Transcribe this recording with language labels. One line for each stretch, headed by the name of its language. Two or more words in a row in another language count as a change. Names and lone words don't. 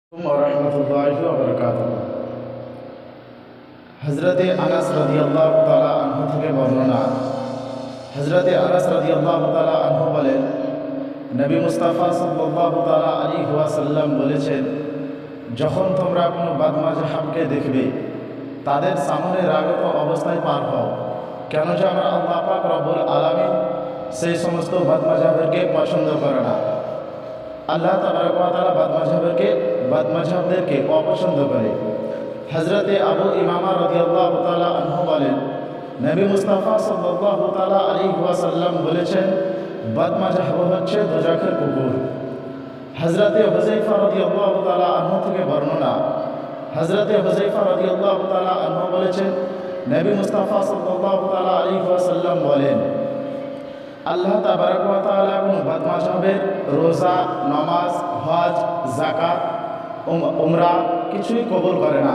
Arabic: ورحمة الله وبركاته.
Bangla: हज़रत अनस
Arabic: رضي الله تعالى عنه
Bangla: থেকে বর্ণনা। हज़रत अनस
Arabic: رضي الله تعالى عنه
Bangla: বলেন, নবী মুস্তাফা
Arabic: صلى الله تعالى عليه وسلم
Bangla: বলেছেন, যখন তোমরা কোনো বাদমাযহাবকে দেখবে তাদের সামনে রাগত অবস্থায় পার হও, কেন যে আমরা আল্লাহ পাক
Arabic: رب العالمين
Bangla: সেই সমস্ত বাদমাযহাবকে পছন্দ করে না। আল্লাহ
Arabic: تبارك وتعالى
Bangla: বাদমাযহাবদেরকে অপছন্দ করে। হযরতে আবু ইমামা
Arabic: رضي الله تعالى عنه
Bangla: বলেন, নবী মুস্তাফা
Arabic: صلى الله تعالى عليه وسلم
Bangla: বলেছেন, বাদমাযহাব হচ্ছে দোজখের কুকুর। হযরতে হুযায়ফা
Arabic: رضي الله تعالى عنه
Bangla: থেকে বর্ণনা। হযরতে হুযায়ফা
Arabic: رضي الله تعالى عنه
Bangla: বলেছেন, নবী মুস্তাফা
Arabic: صلى الله تعالى عليه وسلم
Bangla: বলেন, আল্লাহ
Arabic: تبارك وتعالى
Bangla: কোন বাদমাযহাবের রোজা, নামাজ, হজ, যাকাত, উমরা কিছুই কবুল করে না।